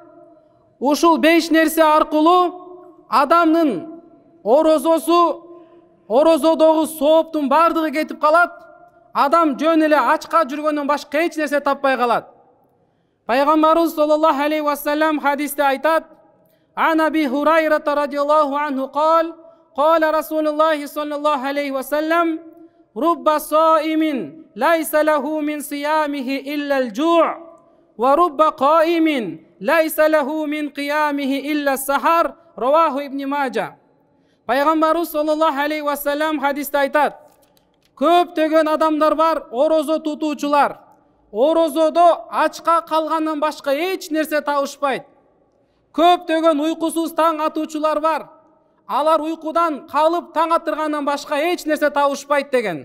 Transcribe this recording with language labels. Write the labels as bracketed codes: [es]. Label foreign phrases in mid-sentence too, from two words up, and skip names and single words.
[ky] Ушул 5 нерсе аркылуу адамдын орозодогу сооптун бардыгы кетип калат. Адам жөн эле ачка жүргөндөн башка эч нерсе таппай калат. Пайгамбарыбыз [ar] صلى الله عليه وسلم [ky] хадисте айтат: [ar] عن أبي هريرة رضي الله عنه قال قال رسول الله صلى الله عليه وسلم رب صائم ليس له من صيامه إلا الجوع ورب قائم ليس له من قيامه إلا السهر. رواه ابن ماجه. [ky] Пайгамбарыбыз [ar] صلى الله عليه وسلم [ky] hadiste айтат: көптөгөн адамдар бар, орозо тутуучулар. Орозодо ачка калгандан башка эч нерсе табышпайт. Көптөгөн уйкусуз таң атуучулар бар. Алар уйкудан калып таң атыргандан башка эч нерсе табышпайт деген.